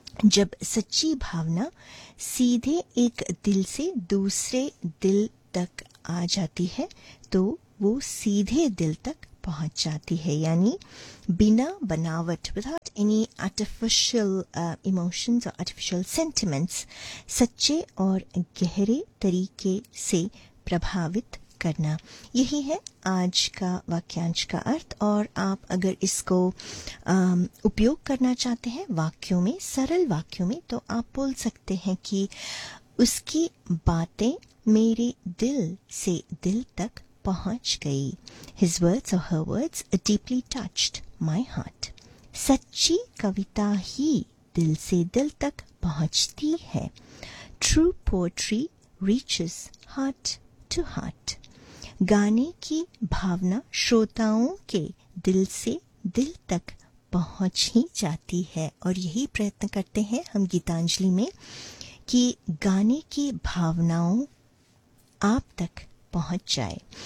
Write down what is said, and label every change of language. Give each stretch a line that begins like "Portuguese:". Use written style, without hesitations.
Hindi: जब सच्ची भावना सीधे एक दिल से दूसरे दिल तक आ जाती है तो वो सीधे दिल तक पहुंच जाती है, यानी बिना बनावट,
English: without any artificial emotions और artificial sentiments,
Hindi: सच्चे और गहरे तरीके से प्रभावित करना, यही है आज का वाक्यांश का अर्थ। और आप अगर इसको उपयोग करना चाहते हैं वाक्यों में, सरल वाक्यों में, तो आप बोल सकते हैं कि उसकी बातें मेरे दिल से दिल तक पहुंच गई।
English: His words or her words deeply touched my heart.
Hindi: सच्ची कविता ही दिल से दिल तक पहुंचती है।
English: True poetry reaches heart to heart.
Hindi: गाने की भावना श्रोताओं के दिल से दिल तक पहुंच ही जाती है, और यही प्रयत्न करते हैं हम गीतांजलि में कि गाने की भावनाओं आप तक पहुंच जाए।